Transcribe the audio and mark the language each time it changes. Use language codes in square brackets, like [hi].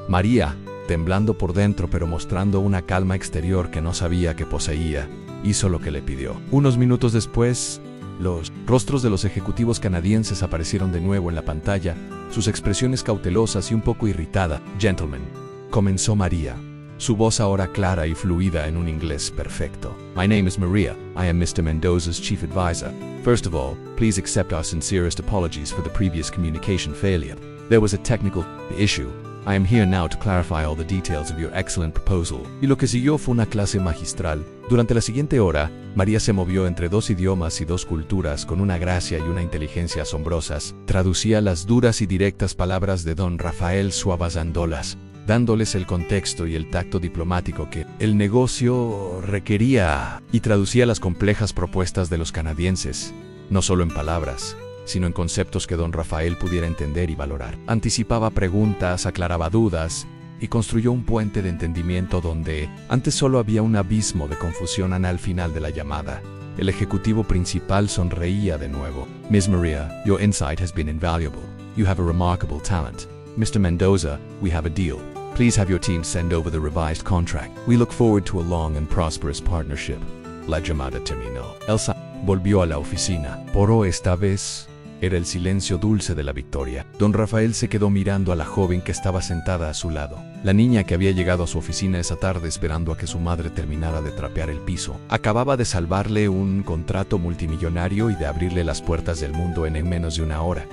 [es] María, temblando por dentro pero mostrando una calma exterior que no sabía que poseía, hizo lo que le pidió. Unos minutos después, los rostros de los ejecutivos canadienses aparecieron de nuevo en la pantalla, sus expresiones cautelosas y un poco irritada. Gentlemen, comenzó María, su voz ahora clara y fluida en un inglés perfecto. [en] My name is Maria. I am Mr. Mendoza's chief advisor. First of all, please accept our sincerest apologies for the previous communication failure. There was a technical issue. I am here now to clarify all the details of your excellent proposal. [es] Y lo que siguió fue una clase magistral. Durante la siguiente hora, María se movió entre dos idiomas y dos culturas con una gracia y una inteligencia asombrosas. Traducía las duras y directas palabras de don Rafael suavizándolas, dándoles el contexto y el tacto diplomático que el negocio requería, y traducía las complejas propuestas de los canadienses, no solo en palabras, sino en conceptos que don Rafael pudiera entender y valorar. Anticipaba preguntas, aclaraba dudas y construyó un puente de entendimiento donde antes solo había un abismo de confusión. Al final de la llamada, el ejecutivo principal sonreía de nuevo. [en] Miss Maria, your insight has been invaluable. You have a remarkable talent. Mr. Mendoza, we have a deal. Please have your team send over the revised contract. We look forward to a long and prosperous partnership. [es] La llamada terminó. Elsa volvió a la oficina. Por esta vez, era el silencio dulce de la victoria. Don Rafael se quedó mirando a la joven que estaba sentada a su lado. La niña que había llegado a su oficina esa tarde esperando a que su madre terminara de trapear el piso. Acababa de salvarle un contrato multimillonario y de abrirle las puertas del mundo en menos de una hora.